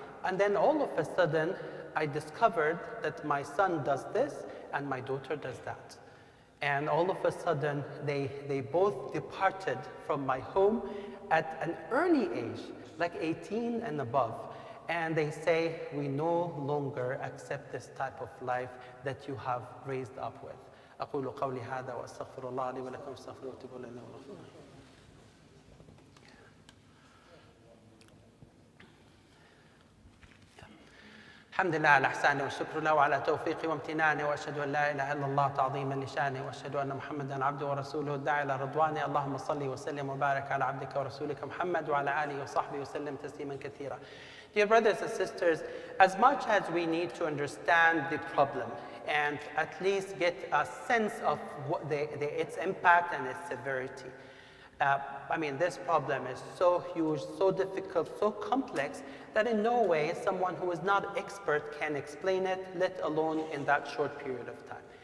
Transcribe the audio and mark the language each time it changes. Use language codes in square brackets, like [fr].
[en] And then all of a sudden, I discovered that my son does this and my daughter does that. And all of a sudden, they both departed from my home at an early age, like 18 and above. And they say, we no longer accept this type of life that you have raised up with. [ar] أقول قولي هذا وأستغفر الله لي ولكم استغفروه وتوبوا إليه إنه غفور رحيم. الحمد لله على إحسانه والشكر له على توفيقه وامتنانه، وأشهد أن لا إله إلا الله تعظيما لشانه، وأشهد أن محمدا عبده ورسوله الداعي إلى رضوانه. اللهم صل وسلم وبارك على عبدك ورسولك محمد وعلى آله وصحبه وسلم تسليما كثيرا. [en] Dear brothers and sisters, as much as we need to understand the problem and at least get a sense of what its impact and its severity, I mean, this problem is so huge, so difficult, so complex that in no way someone who is not expert can explain it, let alone in that short period of time.